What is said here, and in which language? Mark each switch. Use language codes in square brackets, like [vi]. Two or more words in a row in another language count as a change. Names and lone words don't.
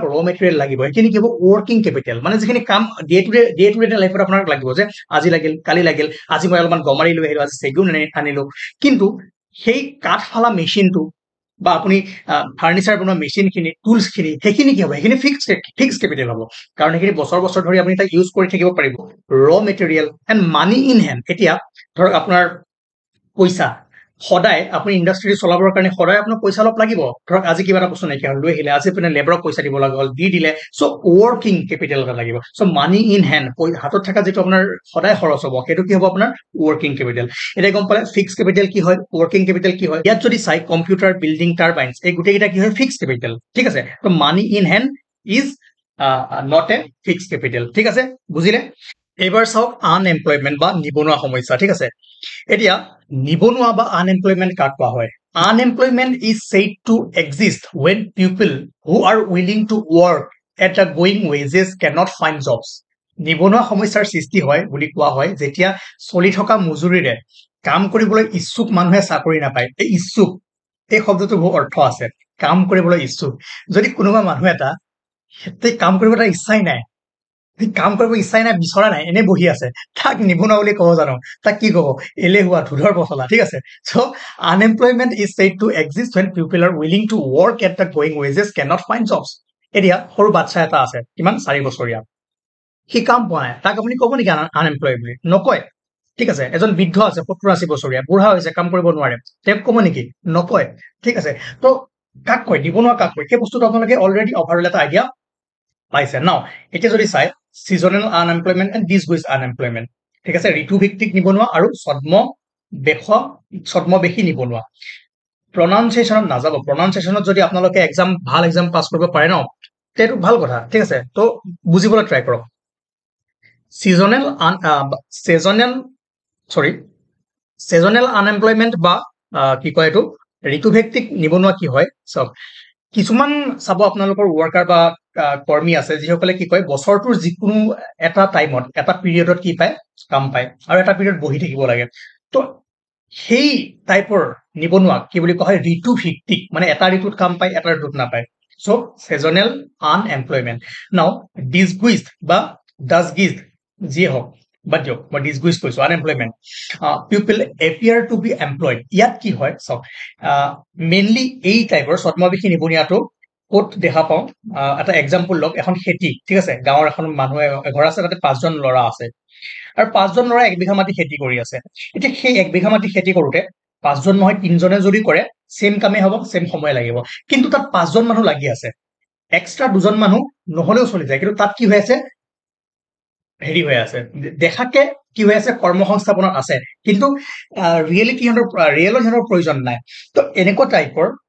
[as] ৰ মেটেৰিয়েল লাগিব সেইখিনি কি হ'ব [en] working capital [as] মানে যিখিনি কাম [en] day to day [as] লাইফত আপোনাক লাগিব যে আজি লাগিল কালি লাগিল আজি মই অলপমান গমাৰি লৈ আহিলো আজি সেগুন আনিলো কিন্তু সেই কাঠ ফালা মেচিনটো বা আপুনি ফাৰ্নিচাৰ বনোৱা মেচিন খিনি টুলস খিনি সেইখিনি কি হ'ব সেইখিনি [en] fixed capital [as] হ'ব কাৰণ সেইখিনি বছৰ বছৰ ধৰি আপুনি তাক ইউজ কৰি থাকিব পাৰিব [en] raw material and money in hand [as] এতিয়া ধৰক আপোনাৰ পইচা সদায় আপুনি ইন্ডাষ্ট্ৰি চলাবৰ কাৰণে সদায় আপোনাৰ পইচা অলপ লাগিব ধৰক আজি কিবা এটা বস্তু নাইকিয়া হ'ল লৈ আহিলে আজি আপুনি লেবাৰক পইচা দিব লগা হ'ল দি দিলে সো [en] working capital [as] এটা লাগিব সো [en] money in hand [as] হাতত থকা যেটো আপোনাৰ সদায় খৰচ হ'ব সেইটো কি হ'ব আপোনাৰ [en] working capital [as] এটা গম পালে [en] fixed capital [as] কি হয় [en] working capital [as] কি হয় ইয়াত যদি চাই কম্পিউটাৰ বিল্ডিং টাৰবাইনস এই গুটেইটা কি হয় [en] fixed capital [as] ঠিক আছে তো [en] money in hand is not a fixed capital [as] ঠিক আছে বুজিলে এবাৰ চাওক আনএমপ্লয়মেন্ট বা নিবনুৱা সমস্যা ঠিক আছে এতিয়া নিবনুৱা বা আনএমপ্লয়মেন্ট কাক কোৱা হয় [en] unemployment is said to exist when people who are willing to work at the going wages cannot find jobs [as] নিবনুৱা সমস্যাৰ সৃষ্টি হয় বুলি কোৱা হয় যেতিয়া চলি থকা মজুৰিৰে কাম কৰিবলৈ ইচ্ছুক মানুহে চাকৰি নাপায় এই ইচ্ছুক এই শব্দটো বহু অৰ্থ আছে কাম কৰিবলৈ ইচ্ছুক যদি কোনোবা মানুহ এটা হেতে কাম কৰিব তাৰ ইচ্ছাই নাই কাম কৰিব ইচ্ছাই নাই বিচৰা নাই এনে বহি আছে তাক নিবনুৱা বুলি কব জানো তাক কি কব এলেহুৱা ধুধৰ পচলা ঠিক আছে সো [en] unemployment is said to exist when people are willing to work at the going wages cannot find jobs [as] এতিয়া সৰু বাচ্চা এটা আছে কিমান 4 বছৰীয়া সি কাম পোৱা নাই তাক আপুনি কব নেকি আনএমপ্লয় বুলি নকয় ঠিক আছে এজন বৃদ্ধ আছে 70-80 বছৰীয়া বুঢ়া হৈছে কাম কৰিব নোৱাৰে তেওঁক কব নেকি নকয় ঠিক আছে তো কাক কয় নিবনুৱা কাক কয় সেই বস্তুটো আপোনালোকে অলৰেডি অভাৰঅল এটা আইডিয়া পাইছে নাও এতিয়া যদি চাই [en] seasonal unemployment and disguised unemployment [as] ঠিক আছে ঋতু ভিত্তিক নিবনুৱা আৰু ছদ্মবেশী নিবনুৱা pronunciation নাযাব pronunciationত যদি আপোনালোকে ভাল এক্সাম পাস কৰিব পাৰে ন তেটো ভাল কথা ঠিক আছে তো বুজিবলৈ ট্ৰাই কৰক seasonal Seasonal unemployment বা কি কয় এইটো ঋতুভিত্তিক নিবনুৱা কি হয় চাওক কিছুমান চাব আপোনালোকৰ ৱৰ্কাৰ বা কৰ্মী আছে যিসকলে কি কয় বছৰটোৰ যিকোনো এটা টাইমত এটা পিৰিয়ডত কি পায় কাম পায় আৰু এটা পিৰিয়ড বহি থাকিব লাগে তো সেই টাইপৰ নিবনুৱা কি বুলি কোৱা হয় ঋতুভিত্তিক মানে এটা ঋতুত কাম পায় এটা ঋতুত নাপায় চ' [en] seasonal unemployment now disguised [as] বা disguised যিয়ে হওক বাদ দিয়ক মই disguised কৈছো unemployment [en] people appear to be employed [as] ইয়াত কি হয় চাওক মেইনলি এই টাইপৰ ছদ্মবেশী নিবনুৱাটো ক'ত দেখা পাওঁ এটা এক্সাম্পল লওক এখন খেতি ঠিক আছে গাঁৱৰ এখন মানুহে এঘৰ আছে তাতে 5জন ল'ৰা আছে আৰু 5জন ল'ৰা 1 বিঘা মাটি খেতি কৰি আছে এতিয়া সেই 1 বিঘা মাটি খেতি কৰোতে 5জন নহয় 3জনে যদি কৰে সেম কামে হ'ব সেম সময় লাগিব কিন্তু তাত 5জন মানুহ লাগি আছে এক্সট্ৰা 2জন মানুহ নহলেও চলি যায় কিন্তু তাত কি হৈ আছে হেৰি হৈ আছে দেখাকে কি হৈ আছে কৰ্মসংস্থাপনত আছে কিন্তু ৰিয়েলিটি সিহঁতৰ প্ৰয়োজন নাই তো এনেকুৱা টাইপৰ